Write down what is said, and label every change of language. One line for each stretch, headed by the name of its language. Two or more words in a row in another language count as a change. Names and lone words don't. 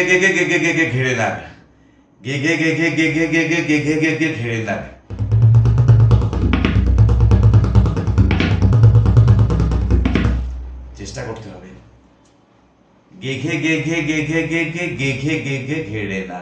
Bangla: ঘে ঘে ঘে ঘে ঘে ঘেড়ে নাক, গে ঘে ঘে ঘে ঘে ঘে ঘে ঘে ঘে ঘে ঘে ঘে ঘেড়ে নাক। চেষ্টা করতে হবে, গে ঘে ঘে ঘে ঘে ঘে ঘে ঘে ঘে ঘে ঘে ঘে ঘেড়ে নাক।